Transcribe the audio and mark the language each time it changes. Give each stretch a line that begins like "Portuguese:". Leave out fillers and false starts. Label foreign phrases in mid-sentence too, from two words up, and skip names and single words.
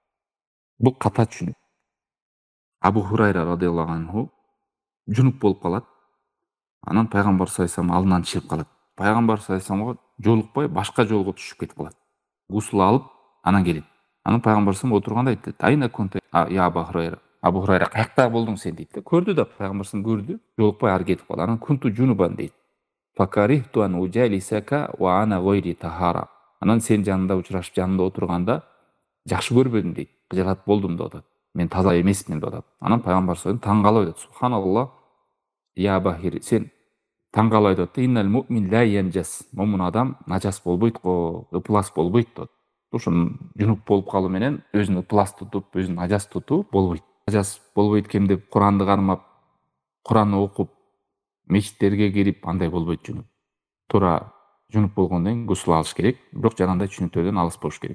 Kyrgyz: Бул ката түшүнүк. Абу Хурайра радыйаллаху анху жунуп болуп калат. Анан Пайгамбар
Arabic: صلى الله عليه
Kyrgyz: алдынан чыгып калат. Пайгамбар
Arabic: صلى الله عليه
Kyrgyz: жолукпай, башка жолго түшүп кетип калат. Гусул алып, анан келет. Анан Пайгамбар саллаллаху отурганда айтты:
Arabic: "أين كنت يا أبا هريرة?"
Kyrgyz: Абу Хурайра, каякта болдуң сен дейт. Көрдү да Пайгамбар саллаллаху көрдү, жолукпай ары кетип калды. Анан
Arabic: كنت جنبا
Kyrgyz: дейт.
Arabic: فكرهت أن أجالسك وأنا على غير طهارة.
Kyrgyz: Анан сен жанында учурашып жанында отурганда жакшы көрбөдүм дейт, кыжалат болдум деп атат. Мен таза эмесмин деп атат. Анан пайгамбар
Arabic: صلى الله عليه
Kyrgyz: таң калып айтат,
Arabic: سبحان الله يا باهر,
Kyrgyz: сен таң калып айтат да,
Arabic: إن المؤمن لا ينجس,
Kyrgyz: момун адам нажас болбойт го, ыплас болбойт деп. Ошон жунуп болуп калуу менен өзүн ыплас тутуп, өзүн нажас тутуу болбойт. Нажас болбойт экен деп Куранды кармап, Куранды окуп, мечиттерге кирип, андай болбойт жунуп. Туура жунуп болгондон кийин гусул алыш керек, бирок жанагындай түшүнүктөрдөн алыс болуш керек.